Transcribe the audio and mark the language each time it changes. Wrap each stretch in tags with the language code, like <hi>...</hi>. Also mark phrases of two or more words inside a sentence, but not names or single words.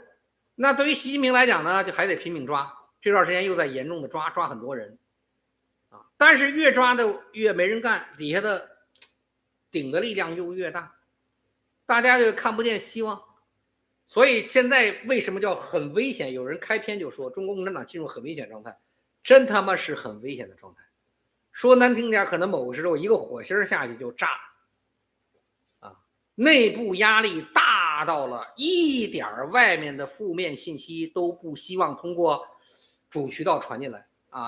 <zh>那對於習近平來講呢，就還得拼命抓，這段時間又在嚴重的抓很多人啊，但是越抓的越沒人幹，底下的頂的力量又越大，大家就看不見希望。所以現在為什麼叫很危險？有人開篇就說中國共產黨進入很危險狀態，真他媽是很危險的狀態。說難聽點，可能某個時候一個火星下去就炸啊！內部壓力大到了一點外面的負面信息都不希望通過主渠道傳進來啊！</zh>